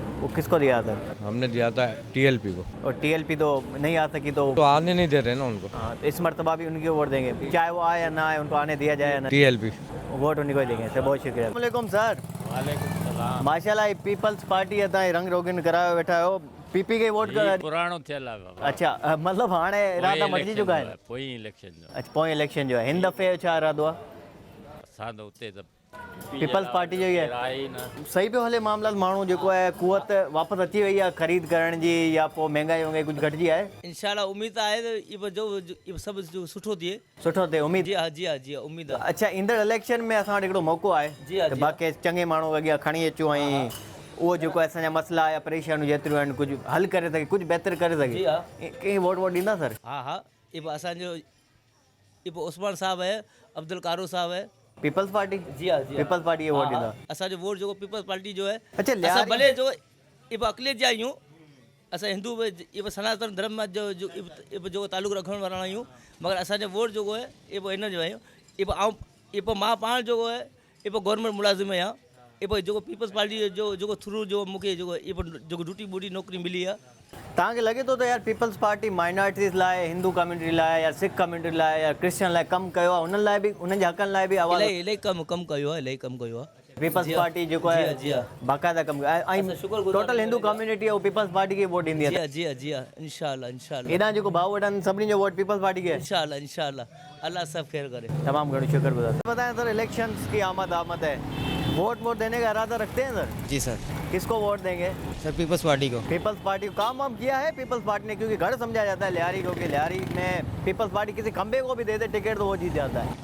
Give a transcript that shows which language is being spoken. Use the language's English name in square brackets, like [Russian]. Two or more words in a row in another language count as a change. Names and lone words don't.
[Hindi] वो किसको दिया था? हमने दिया था टीएलपी को। और टीएलपी तो नहीं आ सकी तो आने नहीं दे रहे ना उनको। हाँ, तो इस मरतबा भी उनकी वोट देंगे, चाहे वो आए या ना आए, उनको आने दिया जाए या ना, टीएलपी वोट उन्हीं को ही देंगे। सर बहुत शुक्रिया। [Sindhi] वालेकुम सर। माशाल्लाह पीपल्स पार्टी है रंग रोगन करायो वेठा हो, पीपी के वोट कर पुराणो थियल आहे बाबा। अच्छा मतलब हाणे इरादा मटिजी चुका है। पोइ इलेक्शन जो अच्छा पोइ इलेक्शन जो है हिन दफ़े छा इरादो आहे? असां त उते त पीपल्स पार्टी जो ही है। आहे ई न। सही पियो हले मामला, माण्हू जेको आहे कुवत वापसि अची वई आहे ख़रीद करण जी, या पोइ महांगाई वंगाई कुझु घटिजी आहे? इंशाल्लाह उम्मीद आहे त इहो जो सभु जो सुठो थिए। सुठो थिए उम्मीद। जी हाँ जी हाँ जी हाँ उम्मीद आहे। अच्छा ईंदड़ इलेक्शन में असां वटि हिकिड़ो मौक़ो आहे जी हाँ, त जी बाक़ी चङे माण्हू अॻियां खणी अचूं ऐं उहो जेको आहे असांजा मसइला या परेशानियूं जेतिरियूं आहिनि कुझु हल करे सघे, कुझु बहितर करे सघे। जी हा। कंहिं वोट ॾींदा सर? हाँ हाँ इहो असांजो इहो उस्मान साहब है, अब्दुल कारो साहब है। पीपल्स पार्टी? जी हाँ जी हाँ। पीपल्स पार्टी खे वोट ॾींदा? असांजो वोट जो पीपल्स पार्टी जो है। अच्छा असां लियारी भले जो इहो अकलियत जा आहियूं, असां हिंदू इहो सनातन धर्म जो जो तालुक रखण वारा आहियूं, मगर असांजो वोट जो है इहो हिन जो आहे। इहो मां पाण जो है इहो गवर्नमेंट मुलाज़िम आहियां। इहो जो पीपल्स पार्टी जो थ्रू जो मूंखे जो ड्यूटी बूटी नौकरी मिली आहे। तव्हांखे लॻे थो त यार पीपल्स पार्टी माइनॉरिटीज़ लाइ, हिंदू कम्यूनिटी लाइ या सिख कम्यूनिटी लाइ या क्रिश्चियन लाइ कमु कयो आहे, उन्हनि लाइ बि उन्हनि जे हक़नि लाइ बि आवाज़? इलाही कमु कयो आहे, इलाही कमु कयो आहे। पीपल्स पार्टी जेको आहे जी हाँ। बाक़ाइदा कमु ऐं शुक्रगुज़ार टोटल हिंदू कम्यूनिटी आहे उहो पीपल्स पार्टी खे वोट ॾींदी आहे। जी हाँ जी हाँ इंशाल्लाह इंशाल्लाह हेॾां जेको भाउ वॾनि सभिनी जो वोट पीपल्स पार्टी खे? इंशाल्लाह इंशाल्लाह अल्लाह सब खैर करे। तमाम घणो शुक्रगुजार। [Hindi] बताएं सर इलेक्शंस की आमद है, वोट देने का इरादा रखते हैं सर? जी सर। किसको वोट देंगे? सर पीपल्स पार्टी को। पीपल्स पार्टी को काम वाम किया है पीपल्स पार्टी ने? क्योंकि घर समझा जाता है लियारी को कि लियारी में पीपल्स पार्टी किसी खंबे को भी दे दे टिकट तो वो जीत जाता है।